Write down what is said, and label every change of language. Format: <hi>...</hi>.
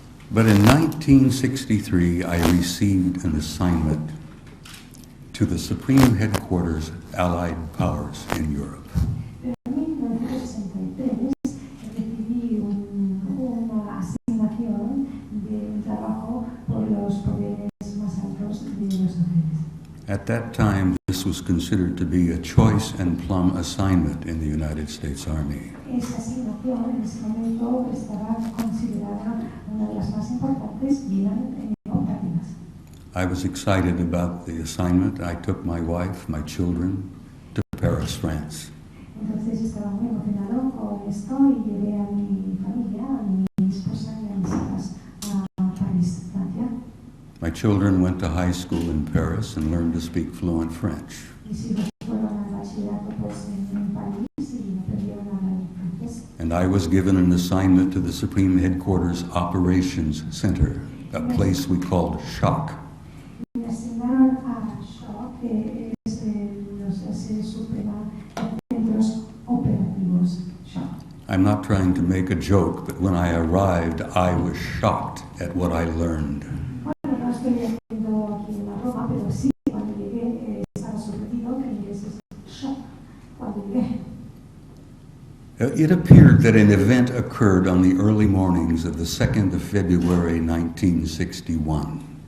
<en>But in 1963, I received an assignment to the Supreme Headquarters Allied Powers in Europe.</en> <es>Pero en 1963 recibí una asignación de un trabajo por los poderes más altos de los agentes.</es> <en>At that time, this was considered to be a choice and plum assignment in the United States Army.</en> <es>Esa asignación en ese momento estaba considerada una de las más importantes y eran optativas.</es> <en>I was excited about the assignment. I took my wife, my children, to Paris, France.</en> <es>Entonces estaba muy emocionado con esto y llevé a mi familia, a mi esposa y a mis hijas a París, Francia.</es> <en>My children went to high school in Paris and learned to speak fluent French.</en> <es>Mis hijos fueron al bachillerato pues en París y aprendieron a hablar francés.</es> <en>And I was given an assignment to the Supreme Headquarters Operations Center, a place we called SHOC.</en> <es>Me asignaron a SHOC, que es la sede suprema de centros operativos SHOC.</es> <en>I'm not trying to make a joke, but when I arrived, I was shocked at what I learned.</en> <es>Bueno, no estoy haciendo aquí una broma, pero sí, cuando llegué estaba sorprendido que inglés es SHOC cuando llegué.</es> <en>It appeared that an event occurred on the early mornings of the 2nd of February 1961.</en>